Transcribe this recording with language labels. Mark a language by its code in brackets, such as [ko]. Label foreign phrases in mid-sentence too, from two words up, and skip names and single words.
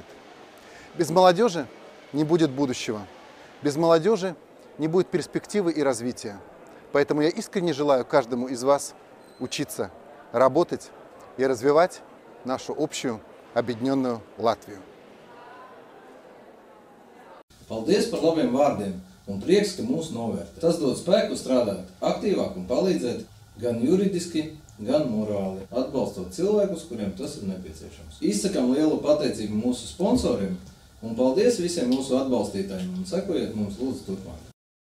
[ru] Без молодежи не будет будущего. Без молодежи не будет перспективы и развития. Поэтому я искренне желаю каждому из вас учиться, работать и развивать нашу общую объединенную Латвию. [lv] Paldies par labiem vārdiem un prieks, ka mūs novērtē. Tas dod spēku strādāt aktīvāk un palīdzēt gan juridiski, gan morāli, atbalstot cilvēkus, kuriem tas ir nepieciešams. Izsakam lielu pateicību mūsu sponsoriem un paldies visiem mūsu atbalstītājiem un sekojiet mums lūdzu turpmāk.